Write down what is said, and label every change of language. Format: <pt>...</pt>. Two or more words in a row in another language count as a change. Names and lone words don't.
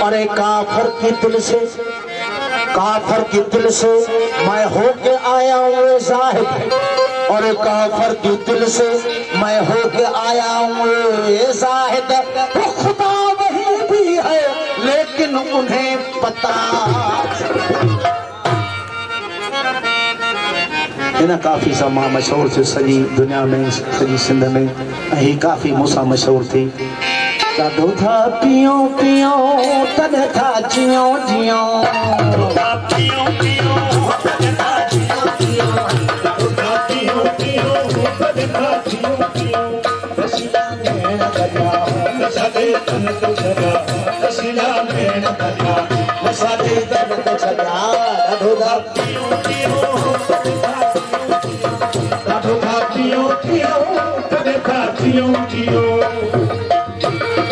<hi>अरे काफर के दिल से, काफर के दिल से मैं होके आया हूँ जाहिद, और काफर के दिल से मैं होके आया हूँ जाहिद, वो खुदा वही भी है लेकिन उन्हें पता।</hi> <sd>इन काफ़ी समा मशहूर थी सॼी दुनिया में, सॼी सिंध में, ऐं काफ़ी मूंसां मशहूर थी। ॾाढो था पियो पियो तॾहिं था जियो जियो, पियो पियो तॾहिं था जियो जियो, पियो पियो तॾहिं था जियो जियो, रसीला में दरिया वसादे तन तो छॾा, रसीला में दरिया वसादे तन तो छॾा, ॾाढो था पियो पियो ॾाढो था पियो पियो तॾहिं था जियो जियो।</sd>